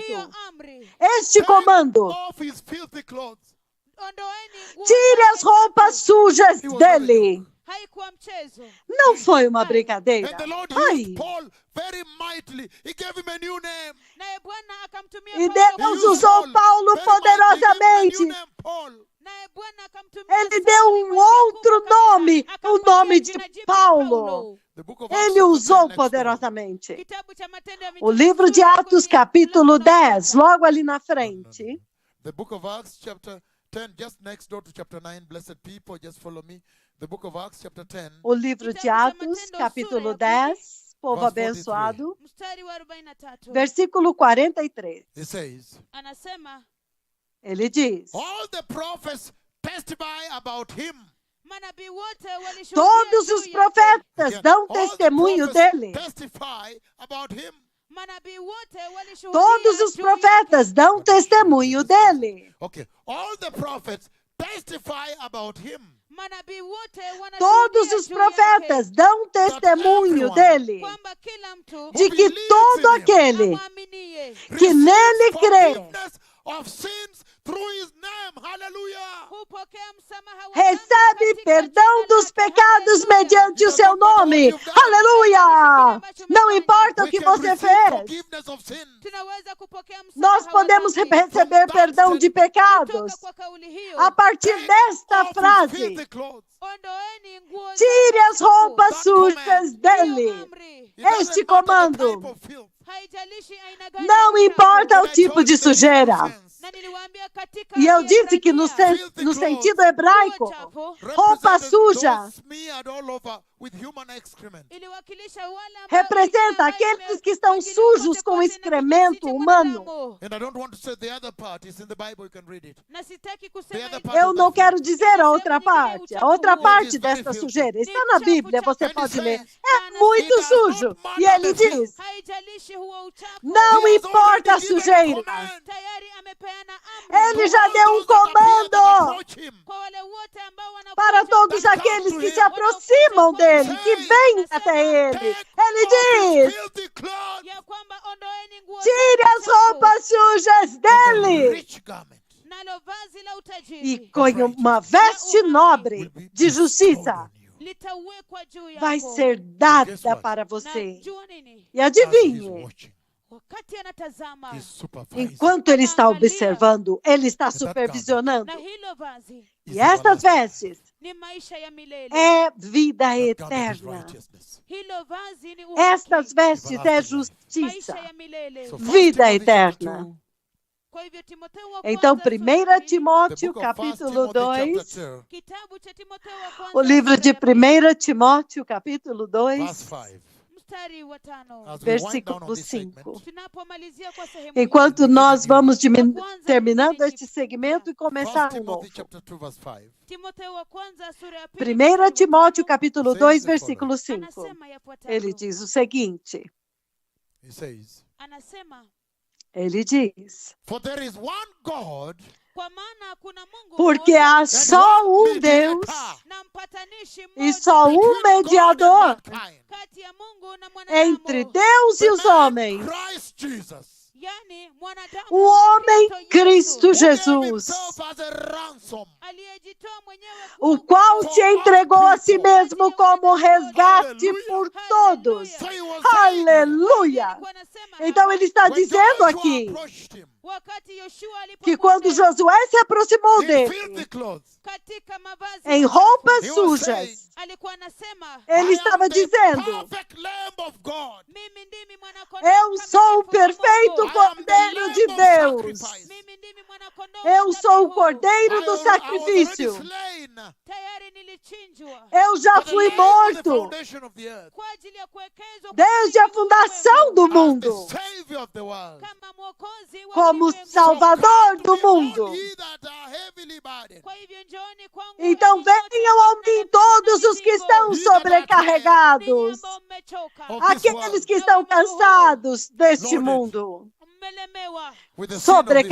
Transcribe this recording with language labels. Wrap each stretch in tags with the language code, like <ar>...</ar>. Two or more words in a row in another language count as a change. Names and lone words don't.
<pt>Este comando: tire as roupas sujas dele. Não foi uma brincadeira. Ai.</pt> <sw>akamtumia</sw> <pt>E Paulo Deus</pt> <sw>kwa</sw> <pt>usou</pt> <sw>nguvu.</sw> <pt>Paulo</pt> <en>Very much. He gave him a new</en> <pt>poderosamente.</pt> <en>name, Paul.</en> <sw>Naye Bwana akamtumia</sw> <pt>Ele</pt> <sw>Sauli</sw> <pt>deu</pt> <sw>kwa njia</sw> <pt>outro</pt> <sw>kubwa kabisa.</sw> <pt>nome, o</pt> <sw>Akampatia</sw> <pt>nome de</pt> <sw>jina jipya</sw> <pt>Paulo.</pt> <en>The book of Acts</en> <pt>Ele</pt> <en>chapter 10</en> <pt>usou</pt> <en>next door.</en> <pt>poderosamente.</pt> <sw>Kitabu cha Matendo ya</sw> <pt>O</pt> <sw>Mitume</sw> <pt>livro de</pt> <sw>sura ya</sw> <pt>Atos,</pt> <sw>10,</sw> <pt>capítulo</pt> <sw>mlango wa</sw> <pt>10,</pt> <sw>kwanza.</sw> <pt>logo ali na</pt> <en>No.</en> <pt>frente.</pt> <en>The book of Acts chapter 10, just next door to chapter 9. Blessed people, just follow me. The book of Acts chapter 10,</en> <pt>O livro de Atos, capítulo 10, povo</pt> <en>Verse 43.</en> <pt>abençoado,</pt> <sw>Mstari wa 43.</sw> <pt>versículo 43.</pt> <en>it says,</en> <sw>Anasema</sw> <pt>Ele diz:</pt> <en>all the prophets testify about him.</en> <sw>manabii wote walishuhudia</sw> <pt>todos</pt> <sw>juu</sw> <pt>os</pt> <sw>yake.</sw> <pt>profetas</pt> <en>Again,</en> <pt>dão</pt> <en>all the</en> <pt>testemunho</pt> <en>prophets</en> <pt>dele.</pt> <en>testify about him.</en> <sw>Manabii wote walishuhudia</sw> <pt>Todos os</pt> <sw>juu</sw> <pt>profetas dão testemunho dele.</pt> <en>Okay, all the prophets testify about him.</en> <sw>Manabii wote wanashuhudia</sw> <pt>Todos os</pt> <sw>juu</sw> <pt>profetas</pt> <sw>yake,</sw> <pt>dão testemunho dele</pt> <sw>kwamba kila mtu</sw> <pt>de que todo aquele</pt> <sw>amwaminie</sw> <pt>que nele crê</pt> <en>Forgiveness of sins through his name. Hallelujah.</en> <sw>hupokea msamaha wa dhambi</sw> <pt>recebe</pt> <sw>katika</sw> <pt>perdão</pt> <sw>jina</sw> <pt>dos</pt> <sw>lake.</sw> <pt>pecados</pt> <sw>Haleluya.</sw> <pt>mediante o seu nome. Aleluia! Não importa o</pt> <en>We</en> <pt>que</pt> <en>can</en> <pt>você</pt> <en>receive</en> <pt>fez.</pt> <en>forgiveness of sins.</en> <sw>Tunaweza kupokea msamaha</sw> <pt>Nós</pt> <sw>wa</sw> <pt>podemos</pt> <sw>dhambi.</sw> <pt>receber perdão de pecados</pt> <sw>Kutoka kwa kauli hiyo,</sw> <pt>a partir desta</pt> <en>Off his</en> <pt>frase.</pt> <en>filthy clothes.</en> <sw>ondoeni nguo</sw> <pt>Tire as</pt> <sw>zako</sw> <pt>roupas</pt> <en>That</en> <pt>sujas</pt> <en>command.</en> <pt>dele.</pt> <sw>Hiyo amri.</sw> <en>It doesn't</en> <pt>Este</pt> <en>matter the</en> <pt>comando.</pt> <en>type of filth.</en> <sw>Haijalishi aina gani</sw> <pt>Não</pt> <sw>ya</sw> <pt>importa</pt> <sw>uchafu.</sw> <pt>o tipo de sujeira.</pt> <sw>Na niliwaambia katika</sw> <pt>E eu disse que no</pt> <sw>Kiebrania,</sw> <pt>no sentido hebraico,</pt> <sw>nguo chafu</sw> <pt>roupa</pt> <en>Represented</en> <pt>suja</pt> <en>those smeared all over with human excrement.</en> <sw>iliwakilisha wale ambao</sw> <pt>representa</pt> <sw>wengine ambao</sw> <pt>aqueles que estão</pt> <sw>wengine</sw> <pt>sujos</pt> <sw>wote</sw> <pt>com</pt> <sw>kote na</sw> <pt>excremento</pt> <sw>kijiti</sw> <pt>humano.</pt> <sw>mwanadamu.</sw> <en>And I don't want to say the other part. It's in the Bible. You can read it.</en> <sw>Na sitaki</sw> <en>The</en> <sw>kusema</sw> <en>other</en> <sw>hivi.</sw> <en>part</en> <pt>Eu</pt> <en>of</en> <pt>não</pt> <en>that</en> <pt>quero</pt> <en>filth.</en> <pt>dizer a outra parte. A outra parte desta sujeira está na Bíblia, você pode ler. É muito sujo. E ele diz:</pt> <sw>Haijalishi huo uchafu.</sw> <pt>não</pt> <en>He has</en> <pt>importa a</pt> <en>already given</en> <pt>sujeira.</pt> <en>command</en> <sw>Tayari amepeana amri</sw> <pt>Ele já deu um</pt> <en>those that appear that</en> <pt>comando</pt> <en>approach him.</en> <sw>kwa wale wote ambao wanakuja</sw> <pt>para todos aqueles que se aproximam dele, que vêm até ele. Ele diz:</pt> <en>Filthy clothes.</en> <sw>ya kwamba ondoeni nguo</sw> <pt>tire</pt> <sw>zako</sw> <pt>as</pt> <sw>chafu,</sw> <pt>roupas sujas</pt> <en>The</en> <pt>dele.</pt> <en>rich garment</en> <sw>nalo vazi la</sw> <pt>E</pt> <sw>utajiri</sw> <pt>com uma veste nobre</pt> <en>will be</en> <pt>de</pt> <en>bestowed</en> <pt>justiça</pt> <en>on you.</en> <sw>litawekwa juu yako.</sw> <pt>vai ser</pt> <en>Guess dada what?</en> <pt>para</pt> <sw>Na</sw> <pt>você.</pt> <sw>jua nini?</sw> <pt>E</pt> <en>As he's</en> <pt>adivinhe,</pt> <en>watching,</en> <sw>Wakati anatazama</sw> <en>he's supervising.</en> <pt>enquanto ele está observando, ele está supervisionando.</pt> <sw>na hilo vazi</sw> <en>Is</en> <pt>E estas</pt> <en>everlasting.</en> <pt>vestes</pt> <sw>ni maisha ya milele.</sw> <pt>é vida</pt> <en>That garment is</en> <pt>eterna.</pt> <en>righteousness.</en> <sw>Hilo vazi ni</sw> <pt>Estas</pt> <sw>uhaki,</sw> <pt>vestes é</pt> <sw>maisha</sw> <pt>justiça.</pt> <sw>ya milele.</sw> <en>So</en> <pt>Vida</pt> <en>1 Timothy chapter</en> <pt>eterna.</pt> <en>2,</en> <sw>Kwa hivyo Timotheo wa</sw> <pt>Então,</pt> <sw>kwanza,</sw> <pt>1</pt> <sw>sura ya pili,</sw> <en>the</en> <pt>Timóteo,</pt> <en>book of 1</en> <pt>capítulo</pt> <en>Timothy chapter</en> <pt>2, 2,</pt> <sw>kitabu cha Timotheo wa kwanza,</sw> <pt>o livro</pt> <sw>sura</sw> <pt>de</pt> <sw>ya pili,</sw> <pt>1 Timóteo, capítulo</pt> <en>verse 2, 5.</en> <sw>mstari wa 5.</sw> <en>As we wind down</en> <pt>versículo</pt> <en>on this</en> <pt>5.</pt> <en>segment,</en> <sw>Tunapomalizia kwa sehemu</sw> <pt>Enquanto</pt> <sw>hii,</sw> <pt>nós vamos</pt> <sw>Kwanza,</sw> <pt>terminando</pt> <sw>kipindi</sw> <pt>este segmento e 1 começar um</pt> <en>Timothy</en> <pt>novo.</pt> <en>chapter 2, verse 5.</en> <sw>Timotheo wa kwanza, sura ya pili,</sw> <pt>1</pt> <sw>mstari wa</sw> <pt>Timóteo,</pt> <sw>5,</sw> <pt>capítulo</pt> <en>Says</en> <pt>2,</pt> <en>the</en> <pt>versículo 5.</pt> <sw>anasema yafuatayo.</sw> <pt>Ele diz o seguinte:</pt> <en>He says,</en> <sw>Anasema,</sw> <pt>ele diz,</pt> <en>for there is one God</en> <sw>kwa maana kuna Mungu</sw> <pt>porque</pt> <sw>mmoja</sw> <pt>há</pt> <en>and</en> <pt>só</pt> <en>one</en> <pt>um Deus</pt> <en>mediator</en> <sw>na mpatanishi</sw> <pt>e</pt> <sw>mmoja</sw> <pt>só um</pt> <en>between God and</en> <pt>mediador</pt> <en>mankind,</en> <sw>kati ya Mungu na mwanadamu,</sw> <pt>entre Deus e</pt> <en>the</en> <pt>os</pt> <en>man</en> <pt>homens,</pt> <en>Christ Jesus,</en> <sw>yani mwanadamu</sw> <pt>o homem Cristo</pt> <en>who gave</en> <pt>Jesus,</pt> <en>himself as a ransom</en> <sw>aliyejitoa mwenyewe</sw> <pt>o</pt> <sw>kuwa</sw> <pt>qual</pt> <sw>mkombozi</sw> <pt>se entregou a si mesmo como resgate por todos.</pt> <en>So he was saying,</en> <pt>Aleluia!</pt> <sw>Alikuwa anasema</sw> <pt>Então ele está</pt> <en>when</en> <pt>dizendo</pt> <en>Joshua</en> <pt>aqui</pt> <en>approached him</en> <sw>wakati Yoshua</sw> <pt>que quando</pt> <sw>alipokuja</sw> <pt>Josué se aproximou</pt> <en>in</en> <pt>dele</pt> <en>filthy clothes,</en> <sw>katika mavazi</sw> <pt>em</pt> <sw>machafu,</sw> <pt>roupas</pt> <en>he was</en> <pt>sujas,</pt> <en>saying,</en> <sw>alikuwa anasema</sw> <pt>ele</pt> <en>I</en> <pt>estava</pt> <en>am the</en> <pt>dizendo:</pt> <en>perfect Lamb of God.</en> <sw>mimi ndimi mwanakondoo</sw> <pt>eu sou o</pt> <sw>mkamilifu wa</sw> <pt>perfeito</pt> <sw>Mungu.</sw> <pt>Cordeiro de Deus.</pt> <sw>Mimi ndimi mwanakondoo</sw> <pt>Eu sou o</pt> <sw>mtakatifu.</sw> <pt>Cordeiro do</pt> <en>I was already</en> <pt>sacrifício.</pt> <en>slain</en> <sw>Tayari nilichinjwa</sw> <pt>Eu já</pt> <en>for the</en> <pt>fui</pt> <en>laying of the</en> <pt>morto</pt> <en>foundation of the earth</en> <sw>kwa ajili ya kuwekezwa kwa</sw> <pt>desde a</pt> <sw>msingi wa</sw> <pt>fundação do</pt> <sw>ulimwengu,</sw> <en>as</en> <pt>mundo,</pt> <en>the Savior of the world.</en> <sw>kama mwokozi wa</sw> <pt>como</pt> <sw>ulimwengu.</sw> <pt>Salvador</pt> <en>To</en> <pt>do</pt> <en>me, all</en> <pt>mundo.</pt> <en>ye that are heavily burdened,</en> <sw>Kwa hivyo njooni kwangu</sw> <pt>Então</pt> <sw>ninyi wote</sw> <pt>venham a mim</pt> <sw>mnaosumbuka</sw> <pt>todos</pt> <sw>na</sw> <pt>os que</pt> <sw>mizigo,</sw> <pt>estão</pt> <sw>ninyi</sw> <pt>sobrecarregados,</pt> <sw>ambao mmechoka,</sw> <en>of this</en> <pt>aqueles</pt> <en>world,</en> <pt>que estão cansados deste</pt> <en>Loaded.</en> <pt>mundo,</pt> <sw>mmelemewa</sw> <en>with the sin of this world.</en>